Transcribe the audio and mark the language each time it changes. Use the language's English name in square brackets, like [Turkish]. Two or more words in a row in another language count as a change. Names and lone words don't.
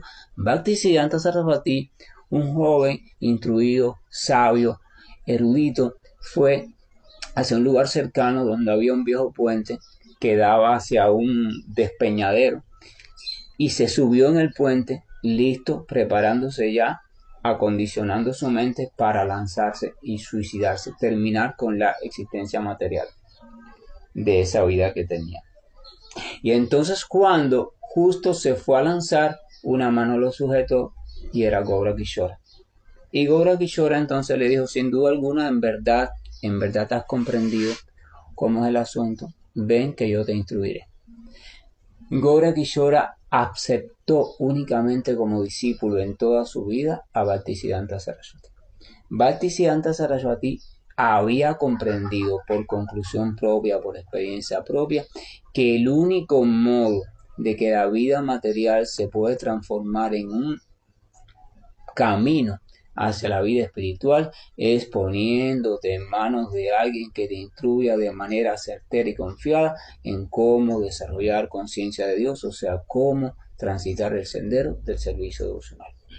[Spanish] Bhaktisiddhanta Sarasvati, un joven instruido, sabio, erudito, fue hacia un lugar cercano donde había un viejo puente que daba hacia un despeñadero, y se subió en el puente, listo, preparándose ya, acondicionando su mente para lanzarse y suicidarse, terminar con la existencia material de esa vida que tenía. Y entonces cuando justo se fue a lanzar, una mano lo sujetó y era Gaura Kishora. Y Gaura Kishora entonces le dijo, sin duda alguna, en verdad has comprendido cómo es el asunto, ven que yo te instruiré. Gaura Kishora aceptó únicamente como discípulo en toda su vida a Bhaktisiddhanta Saraswati. Bhaktisiddhanta Saraswati había comprendido por conclusión propia, por experiencia propia, que el único modo de que la vida material se puede transformar en un camino hacia la vida espiritual es poniéndote en manos de alguien que te instruya de manera certera y confiada en cómo desarrollar conciencia de Dios, o sea, cómo transitar el sendero del servicio devocional.